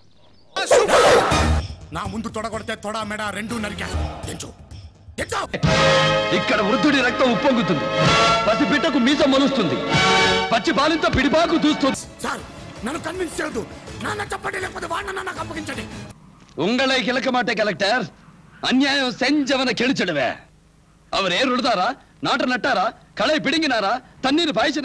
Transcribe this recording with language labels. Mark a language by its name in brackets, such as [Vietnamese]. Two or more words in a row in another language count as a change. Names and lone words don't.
[Telugu] నా ముందు తొడగొడితే తొడ మెడ రెండు నరికా. ఇక్కడ వృద్ధుడి రక్తం ఉప్పొంగుతుంది, పసి బిడ్డకు మీసం మొలుస్తుంది, పచ్చి బాలింతో పిడిపాకు దూస్తుంది. సార్ నన్ను కన్విన్స్ చేయొద్దు. నాన్న చెప్పండి, లేకపోతే వాడిని నాకు అప్పగించండి. [Tamil] உங்களை கிழக்க மாட்டே கலெக்டர். அநியாயம் செஞ்சவனை கெளிச்சிடுவே. அவர் ஏர் உழுதாரா, நாட்டு நட்டாரா, களை பிடுங்கினாரா, தண்ணீர் பாய்ச்சினாரா?